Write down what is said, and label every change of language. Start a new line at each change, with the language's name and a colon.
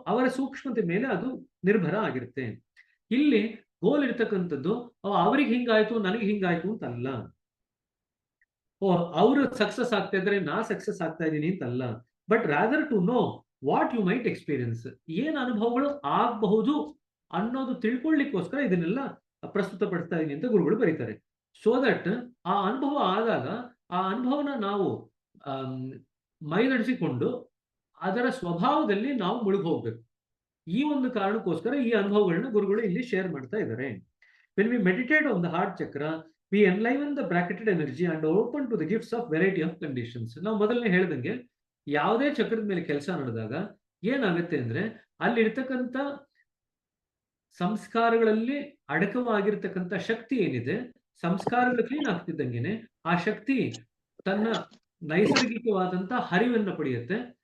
Kannada: ಅವರ ಸೂಕ್ಷ್ಮತೆ ಮೇಲೆ ಅದು ನಿರ್ಭರ ಆಗಿರುತ್ತೆ. ಇಲ್ಲಿ ಗೋಲ್ ಇರ್ತಕ್ಕಂಥದ್ದು ಅವ್ರಿಗೆ ಹಿಂಗಾಯ್ತು ನನಗೆ ಹಿಂಗಾಯ್ತು ಅಂತಲ್ಲ, ಅವರು ಸಕ್ಸಸ್ ಆಗ್ತಾ ಇದ್ರೆ ನಾ ಸಕ್ಸಸ್ ಆಗ್ತಾ ಇದ್ದೀನಿ ಅಂತಲ್ಲ,
English: but rather to know what you might experience,
Kannada: ಏನ್ ಅನುಭವಗಳು ಆಗಬಹುದು ಅನ್ನೋದು ತಿಳ್ಕೊಳ್ಳಿಕ್ಕೋಸ್ಕರ ಇದನ್ನೆಲ್ಲ ಪ್ರಸ್ತುತಪಡಿಸ್ತಾ ಇದೀನಿ ಅಂತ ಗುರುಗಳು ಬರೀತಾರೆ.
English: so that
Kannada: ಆ ಅನುಭವ ಆದಾಗ ಆ ಅನುಭವನ ನಾವು ಮೈಗಡಿಸಿಕೊಂಡು ಅದರ ಸ್ವಭಾವದಲ್ಲಿ ನಾವು ಮುಳುಗಿ ಹೋಗ್ಬೇಕು. ಈ ಒಂದು ಕಾರಣಕ್ಕೋಸ್ಕರ ಈ ಅನುಭವಗಳನ್ನ ಗುರುಗಳು ಇಲ್ಲಿ ಶೇರ್ ಮಾಡ್ತಾ ಇದ್ದಾರೆ.
English: When we meditate on the heart chakra, we enliven the bracketed energy and open to the gifts of variety of conditions.
Kannada: ನಾವು ಮೊದಲನೇ ಹೇಳ್ದಂಗೆ ಯಾವುದೇ ಚಕ್ರದ ಮೇಲೆ ಕೆಲಸ ನಡೆದಾಗ ಏನಾಗುತ್ತೆ ಅಂದ್ರೆ ಅಲ್ಲಿರ್ತಕ್ಕಂಥ ಸಂಸ್ಕಾರಗಳಲ್ಲಿ ಅಡಕವಾಗಿರ್ತಕ್ಕಂಥ ಶಕ್ತಿ ಏನಿದೆ, ಸಂಸ್ಕಾರಗಳು ಕ್ಲೀನ್ ಆಗ್ತಿದ್ದಂಗೆನೆ ಆ ಶಕ್ತಿ ತನ್ನ ನೈಸರ್ಗಿಕವಾದಂತ ಹರಿವನ್ನು ಪಡೆಯುತ್ತೆ.